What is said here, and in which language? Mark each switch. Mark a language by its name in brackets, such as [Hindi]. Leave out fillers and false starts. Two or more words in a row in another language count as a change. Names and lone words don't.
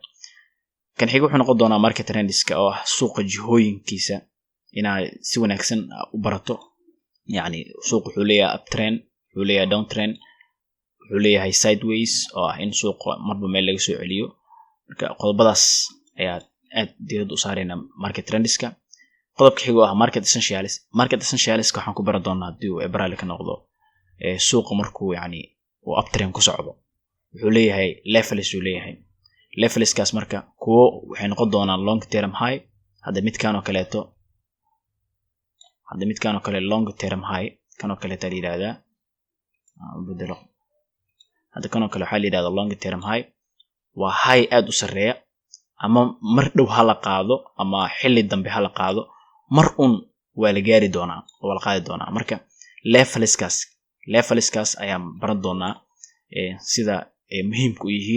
[Somali] kan xiga wuxuu noqon doonaa [English] market trends-ka [Somali] oo ah suuqa jihooyinkiisa inaa si wanaagsan u barato. yani suuq wuxuu leeyahay uptrend, wuxuu leeyahay downtrend, wuxuu leeyahay sideways oo ah in suuqa marba meel laga soo celiyo. marka qodobadaas ayaa aad diirada u saarayna [English] market trends-ka. [Somali] qodobka xiga ah [English] market essentials. market essentials [Somali] waxaan ku baran doonaa hadii uu April ka noqdo suuqa markuu yani uu uptrend ku socdo wuxuu leeyahay levels uu leeyahay. levelskaas marka kuwo waxay noqon doonaan [English] long term high. [Somali] hadda midkaan oo kale [English] long term high [Somali] kan oo kale ta yiraahdaa bedelo. hadda kan oo kale waxa la yiraahdaa [English] long term high [Somali] waa high aad u sareeya ama mar dhow hala qaado ama xilli dambe hala qaado mar waa la gaari doonaa oo la qaadi doonaa. marka levelskaas ayaan baran doonaa sida muhiimku u yihiin.